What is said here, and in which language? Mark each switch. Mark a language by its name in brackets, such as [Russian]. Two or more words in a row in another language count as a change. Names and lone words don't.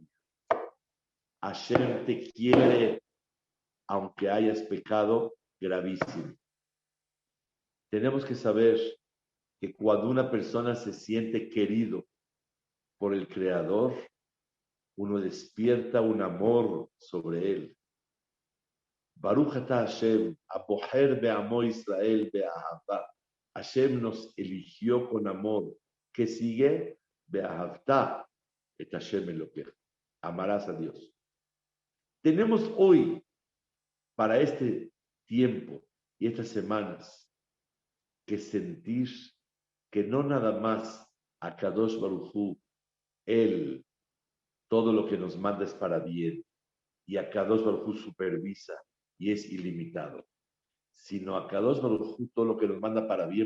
[Spanish] Hashem te quiere, aunque hayas pecado gravísimo. Tenemos que saber que cuando una persona se siente querido por el Creador, uno despierta un amor sobre él. [Hebrew] ברוך אתה ה׳ הבוחר בעמו ישראל באהבה. [Spanish] Hashem nos eligió con amor. ¿Qué sigue? [Hebrew] ואהבת את ה׳ אלוקיך. [Spanish] Amarás a Dios. Tenemos hoy, para este tiempo y estas semanas, que sentir que no nada más a [Hebrew] קדוש ברוך הוא, [Spanish] Él, todo lo que nos manda es para bien, y a [Hebrew] קדוש ברוך הוא [Spanish] supervisa y es ilimitado, sino a [Hebrew] קדוש ברוך הוא [Spanish] todo lo que nos manda para bien.